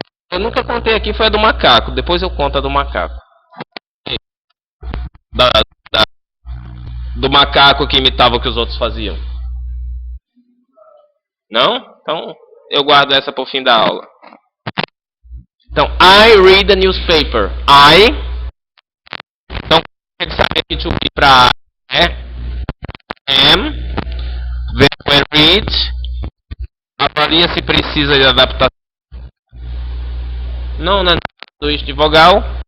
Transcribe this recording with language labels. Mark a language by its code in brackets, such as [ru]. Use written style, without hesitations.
[pt] Eu nunca contei aqui, foi a do macaco. Depois eu conto a do macaco. Do macaco que imitava o que os outros faziam. Não? Então, eu guardo essa para o fim da aula. Então, [en] I read the newspaper. [pt] Então, tem que saber que to be para am, verbo read. Avalia se precisa de adaptação. Não é sanduíche de vogal.